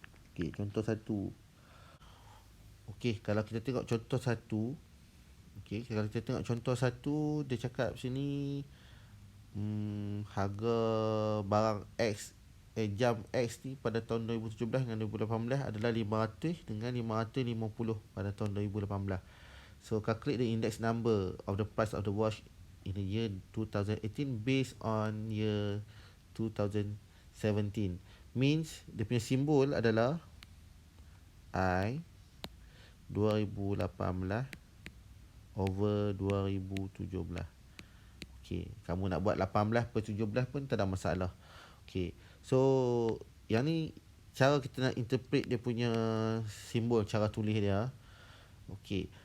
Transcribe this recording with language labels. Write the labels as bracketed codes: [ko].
[ms] Okey, contoh satu. Okey, kalau kita tengok contoh satu. Okey, kalau kita tengok contoh satu, dia cakap sini harga barang X, jam X ni pada tahun 2017 dengan 2018 adalah 500 dengan 550 pada tahun 2018. [en] So calculate the index number of the price of the watch in the year 2018 based on year 2017. [ms] Means dia punya simbol adalah I 2018 over 2017. Okey, kamu nak buat 18 per 17 pun tak ada masalah. Okey. So yang ni cara kita nak interpret dia punya simbol, cara tulis dia. Okey.